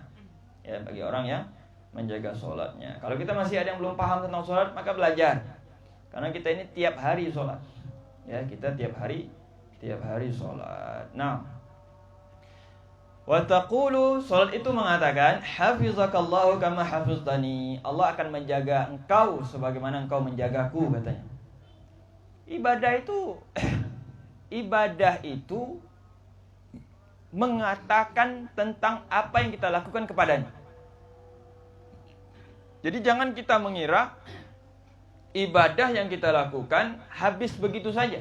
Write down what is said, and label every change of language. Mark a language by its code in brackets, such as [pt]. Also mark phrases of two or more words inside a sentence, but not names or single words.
[id] Ya, bagi orang yang menjaga sholatnya. Kalau kita masih ada yang belum paham tentang sholat, maka belajar. Karena kita ini tiap hari sholat. Ya, kita tiap hari sholat. Nah, [ar] وتقول, [id] sholat itu mengatakan [ar] حفظك الله كما حفظتني. [id] Allah akan menjaga engkau sebagaimana engkau menjagaku, katanya. Ibadah itu mengatakan tentang apa yang kita lakukan kepadanya. Jadi jangan kita mengira ibadah yang kita lakukan habis begitu saja.